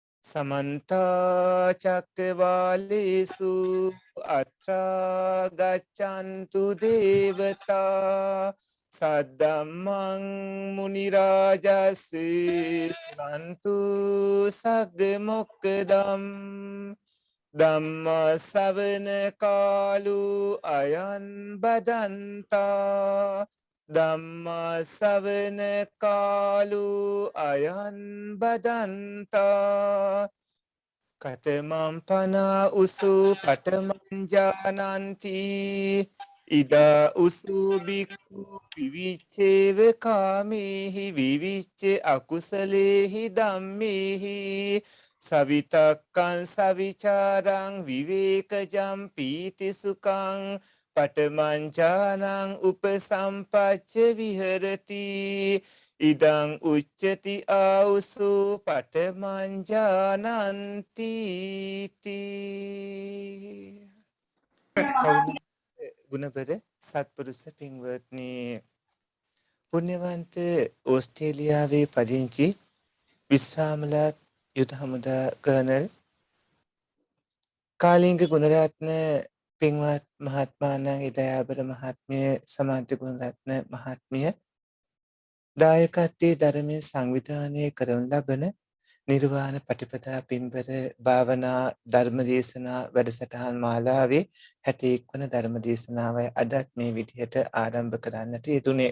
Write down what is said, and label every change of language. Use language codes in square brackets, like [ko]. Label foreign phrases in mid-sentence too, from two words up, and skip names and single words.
[pi] समन्ता चक्रवालेषु अत्रा गच्छन्तु देवता सद्धम्मं मुनिराजस्य शृण्वन्तु सग्मुक्तम् ධම්ම ශ්‍රවණ කාලු අයං බදන්තා ධම්ම ශ්‍රවණ කාලු අයං බදන්තා කතමං පන උසු පඨමං ජානන්ති ඉදා උසු බික්ඛු විවිච්ඡේව කාමේහි විවිච්ඡ අකුසලේහි ධම්මේහි සවිතක්කං සවිචාරං විවේකජම් පීති සුඛං පඨමං ඥානං උපසම්පච්ච විහෙරති ඉදං උච්චති ආවුසු පඨමං ඥානන්ති [si] කවුද ගුණබර සත්පුරුෂ පින්වත්නි පුණ්‍යවන්ත ඕස්ට්‍රේලියාවේ පදිංචි විශ්‍රාමලත් යුද හමුදා කර්නල් කාලිංග ගුණරත්න පින්වත් මහත්මාණන් ඉදයාබර මහත්මිය සමාන්ත ගුණරත්න මහත්මිය දායකත්වයේ ධර්මයේ සංවිධානය කරන ලබන නිර්වාණ පටිපදා පින්බර භාවනා ධර්මදේශනා වැඩසටහන් මාලාවේ 61 වන ධර්මදේශනාවයි අදත් මේ විදිහට ආරම්භ කරන්නට යෙදුනේ.